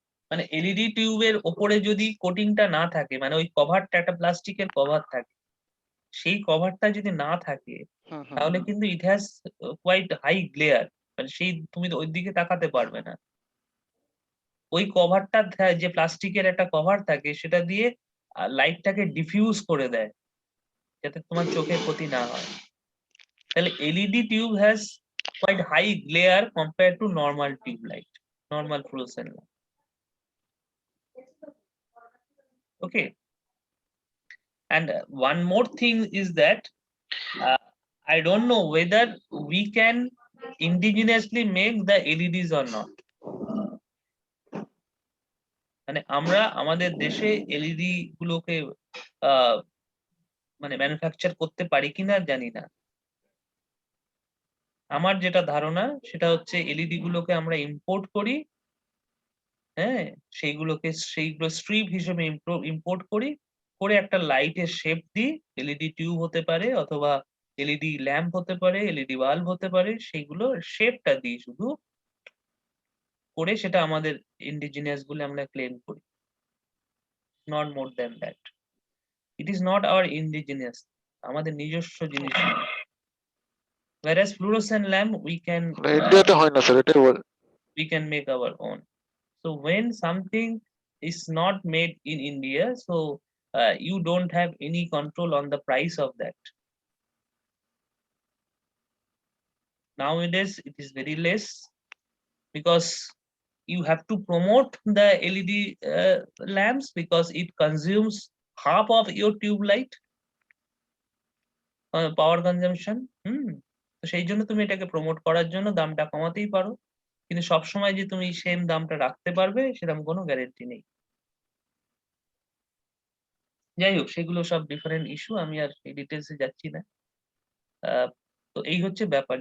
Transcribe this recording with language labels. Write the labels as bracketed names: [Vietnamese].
[Bangla] মানে এলইডি টিউবের ওপরে যদি কোটিংটা না থাকে, মানে ওই কভারটা একটা প্লাস্টিকের কভার থাকে, সেই কভারটা যদি না থাকে তাহলে কিন্তু [English] it has quite high glare, [Bangla] মানে সেই তুমি ওই দিকে তাকাতে পারবে না। ওই কভারটা যে প্লাস্টিকের একটা কভার থাকে সেটা দিয়ে লাইটটাকে ডিফিউজ করে দেয় যাতে তোমার চোখের ক্ষতি না হয়। [English] তাহলে LED tube has quite high glare compared to normal tube light, normal fluorescent light. Okay, and one more thing is that I don't know whether we can indigenously make the LEDs or not. [Bangla] মানে আমরা আমাদের দেশে LED গুলোকে মানে manufacture করতে পারি কিনা জানি না। আমার যেটা ধারণা সেটা হচ্ছে এলইডি গুলোকে আমরা ইম্পোর্ট করি, হ্যাঁ, সেইগুলো স্ট্রিপ হিসেবে ইম্পোর্ট করি, করে একটা লাইটের শেপ দিই, এলইডি টিউব হতে পারে অথবা এলইডি ল্যাম্প হতে পারে, এলইডি বাল্ব হতে পারে, সেইগুলো শেপটা দিই শুধু, করে সেটা আমাদের ইন্ডিজিনিয়াস বলে আমরা ক্লেম করি। [English] not more than that. It is not our indigenous, [Bangla] আমাদের নিজস্ব জিনিস নয়। [English] Whereas fluorescent lamp [Bangla] ইন্ডিয়াতে হয় না স্যার, এটাই বল। [English] we can make our own. So when something is not made in India, so you don't have any control on the price of that. Nowadays it is very less because you have to promote the LED lamps because it consumes half of your tube light power consumption. [Bangla] তো সেই জন্য তুমি এটাকে promote করার জন্য দামটা কমাতেই পারো, কিন্তু সবসময় যে তুমি সেম দামটা রাখতে পারবে সেরকম কোনো গ্যারেন্টি নেই। যাই হোক, সেগুলো সব ডিফারেন্ট ইস্যু, আমি আর এই ডিটেলসে যাচ্ছি না। তো এই হচ্ছে ব্যাপার।